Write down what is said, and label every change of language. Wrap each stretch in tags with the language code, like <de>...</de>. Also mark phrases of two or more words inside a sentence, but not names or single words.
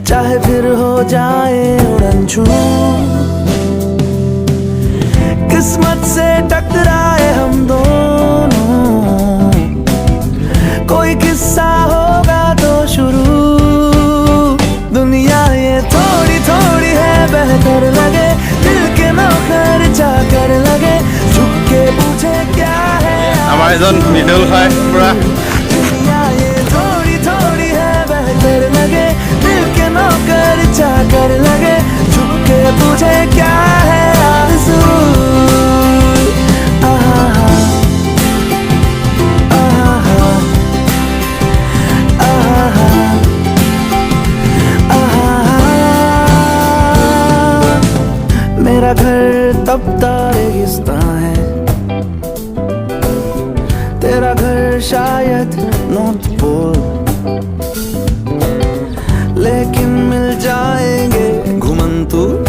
<hi>चाहे फिर हो जाए उड़न छू किस्मत से टकराए हम दोनों कोई किस्सा होगा तो शुरू दुनिया ये थोड़ी थोड़ी है बेहतर लगे दिल के नौकर चाकर लगे झुक के पूछे क्या है</hi> <as>আমাৰ এজন মিডল হয় পুৰা</as> <hi>दुनिया ये थोड़ी थोड़ी है बेहतर लगे दिल के नौकर चाकर लगे झुक के पूछे क्या है आरज़ू आहा आहा आहा आहा मेरा घर तपता रेगिस्तान है तेरा घर शायद नॉर्थ पोल लेकिन मिल जाएंगे घुमंतु</hi>